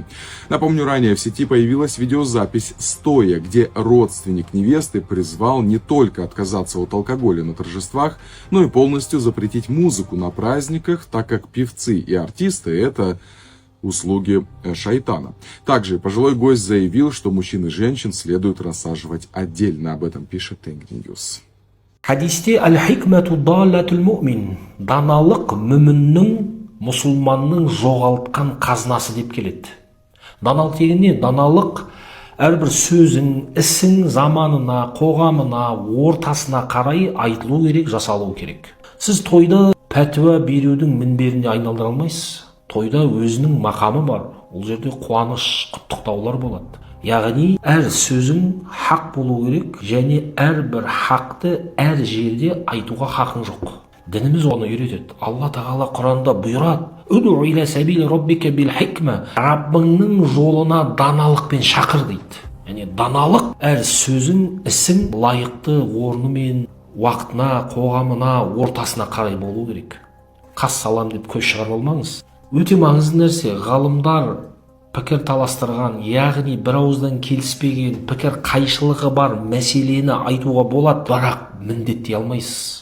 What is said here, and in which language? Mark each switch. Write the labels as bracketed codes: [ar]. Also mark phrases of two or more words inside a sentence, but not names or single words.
[ru] Напомню, ранее в сети появилась видеозапись стоя, где родственник невесты призвал не только отказаться от алкоголя на торжествах, но и полностью запретить музыку на праздниках, так как певцы и артисты — это услуги шайтана. Также пожилой гость заявил, что мужчин и женщин следует рассаживать отдельно. Об этом пишет Тенгри Ньюс. [ar] Хадисте الحكمة ضالة المؤمن, [kk] даналық мүміннің, мұсылманның жоғалтқан қазынасы деп келеді. Даналық дегенде, даналық әрбір сөзің, ісің заманына, қоғамына, ортасына қарай айтылу керек, жасалу керек. Сіз тойда пәтуа берудің мінберіне айналдыра алмайсыз. Тойда өзінің мақамы бар. Ол жерде қуаныш, құттықтаулар болады. Яғни әр сөзің хақ болу керек, және әрбір хақты әр жерде айтуға хақың жоқ. Дініміз оны үйретеді. Алла тағала Құранда бұйырады: [ar] «ادع إلى سبيل ربك بالحكمة». [kk] Раббыңның жолына даналықпен шақыр дейді. Яғни даналық әр сөзің, ісің лайықты орнымен, уақытына, қоғамына, ортасына қарай болу керек. Қас салам деп көз шығарып алмаңыз. Өте маңызды нәрсе, ғалымдар пікір таластырған, яғни бір ауыздан келіспеген, пікір қайшылығы бар мәселені айтуға болады, бірақ міндеттей алмайсыз.